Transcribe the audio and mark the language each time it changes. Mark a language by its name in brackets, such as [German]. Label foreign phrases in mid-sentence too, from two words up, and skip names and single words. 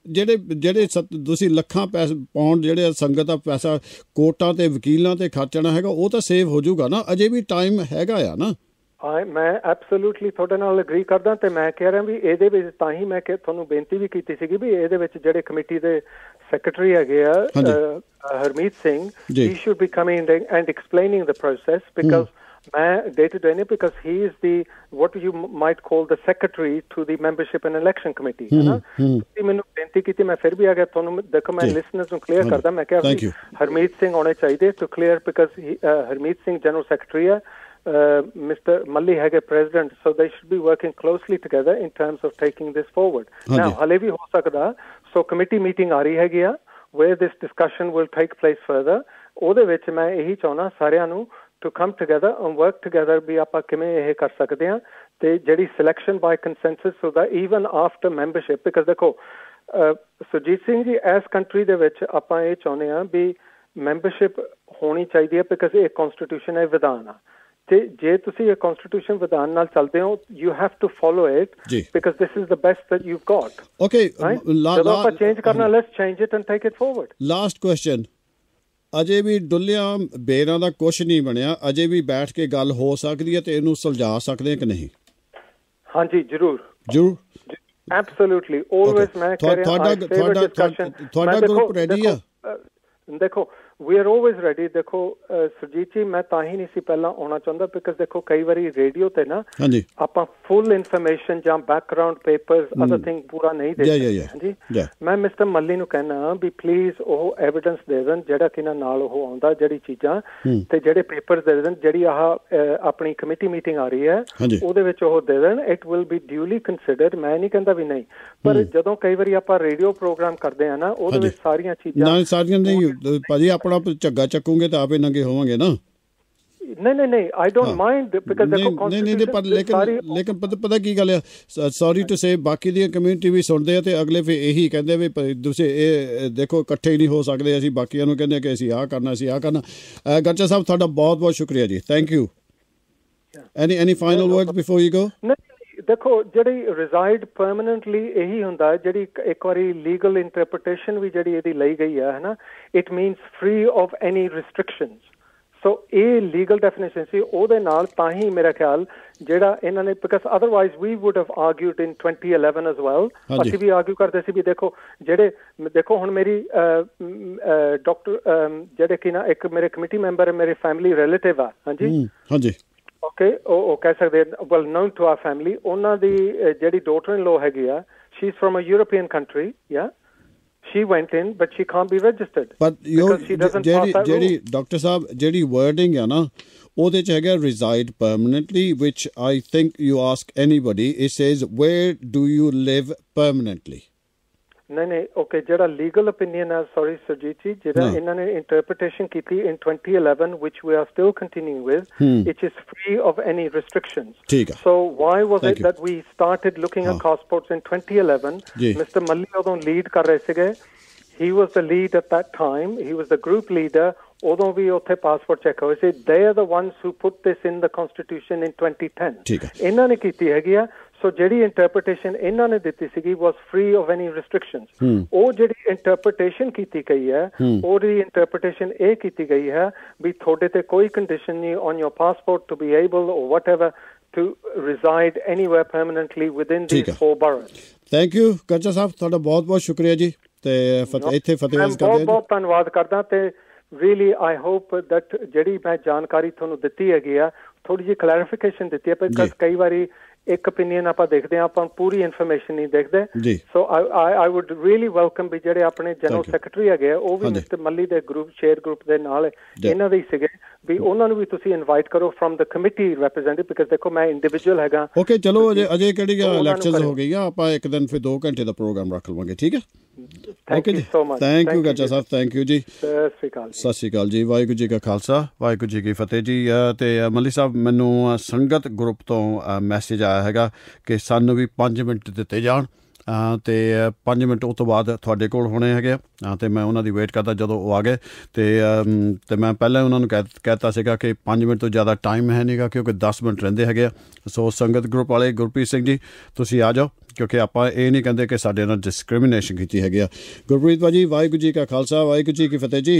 [Punjabi] ਜਿਹੜੇ ਤੁਸੀਂ ਲੱਖਾਂ ਪਾਉਂਡ ਜਿਹੜੇ ਸੰਗਤ ਦਾ ਪੈਸਾ ਕੋਰਟਾਂ ਤੇ ਵਕੀਲਾਂ ਤੇ ਖਰਚਣਾ ਹੈਗਾ ਉਹ ਤਾਂ ਸੇਵ ਹੋ ਜਾਊਗਾ ਨਾ, ਅਜੇ ਵੀ ਟਾਈਮ ਹੈਗਾ ਆ ਨਾ। ਮੈਂ ਐਬਸੋਲੂਟਲੀ ਤੁਹਾਡੇ ਨਾਲ ਅਗਰੀ ਕਰਦਾ ਤੇ ਮੈਂ ਕਹਿ ਰਿਹਾ ਵੀ ਇਹਦੇ ਵਿੱਚ ਤਾਂ ਹੀ ਮੈਂ ਤੁਹਾਨੂੰ ਬੇਨਤੀ ਵੀ ਕੀਤੀ ਸੀਗੀ ਵੀ ਇਹਦੇ ਵਿੱਚ ਜਿਹੜੇ ਕਮੇਟੀ ਦੇ ਸੈਕਟਰੀ ਹੈਗੇ ਆ ਹਰਮੀਤ ਸਿੰਘ, [English] he should be coming and explaining the process, because ਮੈਂ day to day because he is the what you might call the secretary to the membership and election committee, [Punjabi] ਹੈ ਨਾ। ਤੁਸੀਂ ਮੈਨੂੰ ਬੇਨਤੀ ਕੀਤੀ, ਮੈਂ ਫਿਰ ਵੀ ਆ ਗਿਆ ਤੁਹਾਨੂੰ ਦੇਖੋ ਮੈਂ ਲਿਸਨਰਸ ਨੂੰ ਕਲੀਅਰ ਕਰਦਾ। ਮੈਂ ਕਿਹਾ ਹਰਮੀਤ ਸਿੰਘ ਆਉਣੇ ਚਾਹੀਦੇ [English] to clear, [Punjabi] ਬਿਕਾਜ਼ ਹਰਮੀਤ ਸਿੰਘ [English] general secretary [Punjabi] ਹੈ, Mr. [English] Malli ਹੈਗੇ president, so they should be working closely together in terms of taking this forward. [Punjabi] Now ਹਲੇ ਵੀ ਹੋ ਸਕਦਾ, [English] so committee meeting [Punjabi] ਆ ਰਹੀ ਹੈਗੀ ਆ [English] where this discussion will take place further. [Punjabi] ਉਹਦੇ ਵਿੱਚ ਮੈਂ ਇਹੀ ਚਾਹੁੰਦਾ ਸਾਰਿਆਂ ਨੂੰ [English] to come together and work together [Punjabi] ਵੀ ਆਪਾਂ ਕਿਵੇਂ ਇਹ ਕਰ ਸਕਦੇ ਹਾਂ ਤੇ ਜਿਹੜੀ [English] selection by consensus so that even after membership, because [Punjabi] ਦੇਖੋ ਸੁਰਜੀਤ ਸਿੰਘ ਜੀ ਇਸ ਕੰਟਰੀ ਦੇ ਵਿੱਚ ਆਪਾਂ ਇਹ ਚਾਹੁੰਦੇ ਹਾਂ ਵੀ ਮੈਂਬਰਸ਼ਿਪ ਹੋਣੀ ਚਾਹੀਦੀ ਹੈ, ਬਿਕਾਜ਼ ਇਹ ਕਨਸਟੀਟਿਊਸ਼ਨ ਹੈ, ਵਿਧਾਨ ਆ, ਤੇ ਜੇ ਤੁਸੀਂ ਇਹ ਕਨਸਟੀਟਿਊਸ਼ਨ ਵਿਧਾਨ ਨਾਲ ਚੱਲਦੇ ਹੋ [English] you have to follow it because this is the best that you've got. [Punjabi] ਓਕੇ, ਜਦੋਂ ਆਪਾਂ ਚੇਂਜ ਕਰਨਾ [English] let's change it and take it forward. last question, [Punjabi] ਅਜੇ ਵੀ ਡੁੱਲਿਆਂ ਬੇਰਾਂ ਦਾ ਕੁਛ ਨਹੀਂ ਬਣਿਆ, ਅਜੇ ਵੀ ਬੈਠ ਕੇ ਗੱਲ ਹੋ ਸਕਦੀ ਹੈ ਤੇ ਇਹਨੂੰ ਸੁਲਝਾ ਸਕਦੇ ਕਿ ਨਹੀਂ? ਹਾਂਜੀ ਜ਼ਰੂਰ [English] absolutely always. [Punjabi] ਮੈਂ ਕਹਿ ਰਿਹਾ ਤੁਹਾਡਾ ਗਰੁੱਪ ਰੈਡੀ ਆ? [English] ਦੇਖੋ we are always ready. [Punjabi] ਦੇਖੋ ਸੁਰਜੀਤ ਜੀ ਮੈਂ ਤਾਂ ਹੀ ਨਹੀਂ ਸੀ ਪਹਿਲਾਂ ਆਉਣਾ ਚਾਹੁੰਦਾ ਬਿਕਾਜ਼ ਦੇਖੋ ਕਈ ਵਾਰੀ ਰੇਡੀਓ ਤੇ ਨਾ ਆਪਾਂ [English] full information [Punjabi] ਜਾਂ [English] background papers other thing [Punjabi] ਪੂਰਾ ਨਹੀਂ ਦੇ ਸਕਦੇ। ਹਾਂਜੀ, ਮੈਂ ਮਿਸਟਰ ਮੱਲੀ ਨੂੰ ਕਹਿਣਾ ਵੀ ਪਲੀਜ਼ ਉਹ ਐਵੀਡੈਂਸ ਦੇ ਦੇਣ ਜਿਹੜਾ ਕਿ ਨਾਲ ਉਹ ਆਉਂਦਾ ਜਿਹੜੀ ਚੀਜ਼ਾਂ ਤੇ ਜਿਹੜੇ ਪੇਪਰਸ ਦੇ ਦੇਣ, ਜਿਹੜੀ ਆਹ ਆਪਣੀ [English] committee meeting [Punjabi] ਆ ਰਹੀ ਹੈ ਉਹਦੇ ਵਿੱਚ ਉਹ ਦੇ ਦੇਣ। [English] it will be duly considered. [Punjabi] ਮੈਂ ਨਹੀਂ ਕਹਿੰਦਾ ਵੀ ਨਹੀਂ, ਪਰ ਜਦੋਂ ਕਈ ਵਾਰੀ ਆਪਾਂ [English] radio program [Punjabi] ਕਰਦੇ ਆ ਨਾ ਉਹਦੇ ਵਿੱਚ ਸਾਰੀਆਂ ਚੀਜ਼ਾਂ ਨਹੀਂ ਭਾਜੀ ਆਪਣਾ ਝੱਗਾ ਚੱਕੂਗੇ ਤਾਂ ਆਪੇ ਨੰਗੇ ਹੋਵਾਂਗੇ ਨਾ। [English] नहीं I don't mind because देखो [Punjabi] constitution ਲੇਕਿਨ ਪਤਾ ਕੀ ਗੱਲ ਹੈ [English] sorry to say [Punjabi] ਬਾਕੀ ਦੀ ਕਮਿਊਨਿਟੀ ਭੀ ਸੁਣਤੇ ਹੈਂ ਤੇ ਅਗਲੇ ਫਿਰ ਯਹੀ ਕਹਤੇ ਭੀ ਦੂਸਰੇ ਯੇ ਦੇਖੋ ਇਕੱਠੇ ਹੀ ਨਹੀਂ ਹੋ ਸਕਦੇ ਅਸੀਂ ਬਾਕੀਆਂ ਨੂੰ ਕਹਿੰਦੇ ਕਿ ਅਸੀਂ ਆ ਕਰਨਾ ਗਰਚਾ ਸਾਹਿਬ ਤੁਹਾਡਾ ਬਹੁਤ ਬਹੁਤ ਸ਼ੁਕਰੀਆ ਜੀ [English] thank you any final words before you go [Punjabi] देखो ਜਿਹੜੀ [English] reside permanently [Punjabi] ਇਹੀ ਹੁੰਦਾ ਜਿਹੜੀ ਇੱਕ ਵਾਰੀ [English] legal interpretation [Punjabi] ਵੀ ਜਿਹੜੀ ਇਹਦੀ ਲਈ ਗਈ ਹੈ ਨਾ [English] it means free of any restrictions so [Punjabi] ਇਹ [English] legal definition [Punjabi] ਸੀ ਉਹਦੇ ਨਾਲ ਤਾਂ ਹੀ ਮੇਰਾ ਖਿਆਲ ਜਿਹੜਾ ਇਹਨਾਂ ਨੇ [English] because otherwise we would have argued in 2011 as well [Punjabi] ਅਸੀਂ ਵੀ argue ਕਰਦੇ ਸੀ ਵੀ ਦੇਖੋ ਜਿਹੜੇ ਦੇਖੋ ਹੁਣ ਮੇਰੀ ਡਾਕਟਰ ਜਿਹੜੇ ਕਿ ਨਾ ਇੱਕ ਮੇਰੇ [English] committee member [Punjabi] ਮੇਰੇ [English] family relative [Punjabi] ਆ ਹਾਂਜੀ Okay, ਉਹ ਕਹਿ ਸਕਦੇ [English] well known to our family [Punjabi] ਉਹਨਾਂ ਦੀ ਜਿਹੜੀ [English] daughter in law [Punjabi] ਹੈਗੀ ਆ [English] she's from a European country she went in but she can't be registered but [Punjabi] ਜਿਹੜੀ ਡਾਕਟਰ ਸਾਹਿਬ ਜਿਹੜੀ [English] wording [Punjabi] ਹੈ ਨਾ ਉਹਦੇ ਚ ਹੈਗਾ [English] reside permanently which I think you ask anybody it says where do you live permanently नहीं okay ਜਿਹੜਾ legal opinion ਹੈ sorry Surjit ji [Punjabi] ਜਿਹੜਾ ਇਹਨਾਂ ਨੇ interpretation ਕੀਤੀ [English] in 2011 which we are still continuing with it is free of any restrictions so why was it that we started looking at passports in 2011 Mr. Malli [Punjabi] ਉਦੋਂ lead ਕਰ ਰਹੇ ਸੀਗੇ [English] he was the lead at that time he was the group leader [Punjabi] ਉਦੋਂ ਵੀ ਉੱਥੇ ਪਾਸਪੋਰਟ ਚੈੱਕ ਹੋਏ ਸੀ [English] they are the ones who put this in the constitution in 2010 [Punjabi] ਇਹਨਾਂ ਨੇ ਕੀਤੀ ਹੈਗੀ ਆ ਸੋ ਜਿਹੜੀ ਇੰਟਰਪ੍ਰੀਟੇਸ਼ਨ ਇਹਨਾਂ ਨੇ ਦਿੱਤੀ ਸੀਗੀ [English] was free of any restrictions [Punjabi] ਉਹ ਜਿਹੜੀ ਇੰਟਰਪ੍ਰੀਟੇਸ਼ਨ ਕੀਤੀ ਗਈ ਹੈ ਉਹਦੀ ਇੰਟਰਪ੍ਰੀਟੇਸ਼ਨ ਇਹ ਕੀਤੀ ਗਈ ਹੈ ਵੀ ਤੁਹਾਡੇ ਤੇ ਕੋਈ ਕੰਡੀਸ਼ਨ ਨਹੀਂ [English] on your passport to be able or whatever to reside anywhere permanently within these 4 boroughs thank you [Punjabi] ਗੱਜਾ ਸਾਹਿਬ ਤੁਹਾਡਾ ਬਹੁਤ ਬਹੁਤ ਸ਼ੁਕਰੀਆ ਜੀ ਤੇ ਇੱਥੇ ਫਤਿਹ ਕਰਦੇ ਬਹੁਤ ਧੰਨਵਾਦ ਕਰਦਾ ਤੇ [English] really I hope that [Punjabi] ਜਿਹੜੀ ਮੈਂ ਜਾਣਕਾਰੀ ਤੁਹਾਨੂੰ ਦਿੱਤੀ ਹੈਗੀ ਆ ਥੋੜੀ ਜਿਹੀ ਕਲੈਰੀਫਿਕੇਸ਼ਨ ਦਿੱਤੀ ਹੈ ਪਰ ਕਈ ਵਾਰੀ ਇੱਕ opinion ਆਪਾਂ ਦੇਖਦੇ ਹਾਂ ਆਪਾਂ ਪੂਰੀ ਇਨਫੋਰਮੇਸ਼ਨ ਨਹੀਂ ਦੇਖਦੇ ਸੋ [English] I would really welcome [Punjabi] ਵੀ ਜਿਹੜੇ ਆਪਣੇ [English] general secretary [Punjabi] ਹੈਗੇ ਉਹ ਵੀ ਮਿਸਟਰ ਮੱਲੀ ਦੇ ਗਰੁੱਪ ਸ਼ੇਅਰ ਗਰੁੱਪ ਦੇ ਨਾਲ ਇਹਨਾਂ ਦੇ ਸੀਗੇ ਵੀ ਉਹਨਾਂ ਨੂੰ ਵੀ ਤੁਸੀਂ ਇਨਵਾਈਟ ਕਰੋ [English] from the committee representative because [Punjabi] ਦੇਖੋ ਮੈਂ ਇੰਡੀਵਿਜੂਅਲ ਹੈਗਾ ਓਕੇ ਚਲੋ ਅਜੇ ਕਿਹੜੀਆਂ ਇਲੈਕਸ਼ਨਸ ਹੋ ਗਈਆਂ ਆਪਾਂ ਇੱਕ ਦਿਨ ਫਿਰ 2 ਘੰਟੇ ਦਾ ਪ੍ਰੋਗਰਾਮ ਰੱਖ ਲਵਾਂਗੇ ਠੀਕ ਹੈ [English] Thank you so much. Thank you ਗੱਜਾ ਸਾਹਿਬ thank you ਜੀ [Punjabi] ਸਤਿ ਸ਼੍ਰੀ ਅਕਾਲ ਜੀ ਵਾਹਿਗੁਰੂ ਜੀ ਕਾ ਖਾਲਸਾ ਵਾਹਿਗੁਰੂ ਜੀ ਕੀ ਫਤਿਹ ਜੀ ਤੇ ਮੱਲੀ ਸਾਹਿਬ ਮੈਨੂੰ ਸੰਗਤ ਗਰੁੱਪ ਤੋਂ ਮੈਸੇਜ ਆਇਆ ਹੈਗਾ ਕਿ ਸਾਨੂੰ ਵੀ 5 ਮਿੰਟ ਦਿੱਤੇ ਜਾਣ ਤੇ 5 ਮਿੰਟ ਉਸ ਤੋਂ ਬਾਅਦ ਤੁਹਾਡੇ ਕੋਲ ਹੋਣੇ ਹੈਗੇ ਤੇ ਮੈਂ ਉਹਨਾਂ ਦੀ ਵੇਟ ਕਰਦਾ ਜਦੋਂ ਉਹ ਆ ਗਏ ਤੇ ਮੈਂ ਪਹਿਲਾਂ ਉਹਨਾਂ ਨੂੰ ਕਹਿਤਾ ਸੀਗਾ ਕਿ 5 ਮਿੰਟ ਤੋਂ ਜ਼ਿਆਦਾ ਟਾਈਮ ਹੈ ਨਹੀਂਗਾ ਕਿਉਂਕਿ 10 ਮਿੰਟ ਰਹਿੰਦੇ ਹੈਗੇ ਸੋ ਸੰਗਤ ਗਰੁੱਪ ਵਾਲੇ ਗੁਰਪ੍ਰੀਤ ਸਿੰਘ ਜੀ ਤੁਸੀਂ ਆ ਜਾਓ ਕਿਉਂਕਿ ਆਪਾਂ ਇਹ ਨਹੀਂ ਕਹਿੰਦੇ ਕਿ ਸਾਡੇ ਨਾਲ ਡਿਸਕ੍ਰਿਮੀਨੇਸ਼ਨ ਕੀਤੀ ਹੈਗੀ ਆ ਗੁਰਪ੍ਰੀਤ ਭਾਜੀ ਵਾਹਿਗੁਰੂ ਜੀ ਕਾ ਖਾਲਸਾ ਵਾਹਿਗੁਰੂ ਜੀ ਕੀ ਫਤਿਹ ਜੀ